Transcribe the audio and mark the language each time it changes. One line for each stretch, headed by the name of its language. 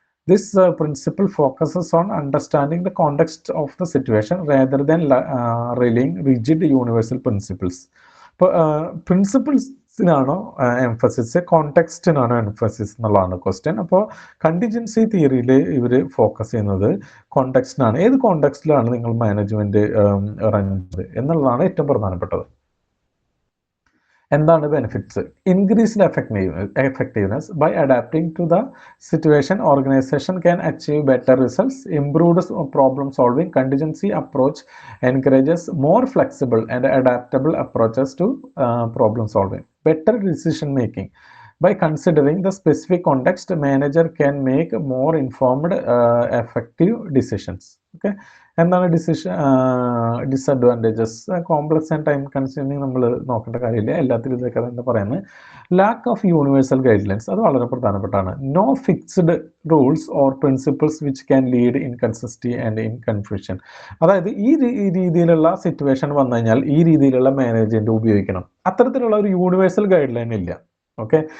English: This principle focuses on understanding the context of the situation rather than relying rigid universal principles.
Malayalam: ഇപ്പോൾ പ്രിൻസിപ്പിൾസിനാണോ emphasis, കോണ്ടെക്സ്റ്റിനാണോ emphasis എന്നുള്ളതാണ് question. അപ്പോൾ contingency തിയറിയിൽ ഇവർ focus ചെയ്യുന്നത് കോണ്ടെക്സ്റ്റിനാണ്. ഏത് കോണ്ടെക്സ്റ്റിലാണ് നിങ്ങൾ മാനേജ്മെൻറ്റ് റൺ ചെയ്യുന്നത് എന്നുള്ളതാണ് ഏറ്റവും പ്രധാനപ്പെട്ടത്. എന്താണ് benefits?
English: Increased effectiveness. By adapting to the situation, organisation can achieve better results. Improved problem solving. Contingency approach encourages more flexible and adaptable approaches to problem solving. Better decision making. By considering the specific context, manager can make more informed, effective decisions.
Malayalam: Okay. എന്താണ് disadvantages?
English: complex and time consuming
Malayalam: നമ്മൾ നോക്കേണ്ട കാര്യമില്ല, എല്ലാത്തിലും ഇതൊക്കെ എന്താ പറയുന്നത്.
English: lack of universal guidelines,
Malayalam: അത് വളരെ പ്രധാനപ്പെട്ടാണ്.
English: No fixed rules or principles which can lead inconsistency and in confusion.
Malayalam: അതായത് ഈ രീതിയിലുള്ള സിറ്റുവേഷൻ വന്നു കഴിഞ്ഞാൽ ഈ രീതിയിലുള്ള മാനേജ്മെൻറ്റ് ഉപയോഗിക്കണം, അത്തരത്തിലുള്ള ഒരു യൂണിവേഴ്സൽ ഗൈഡ് ലൈൻ ഇല്ല. ഓക്കെ.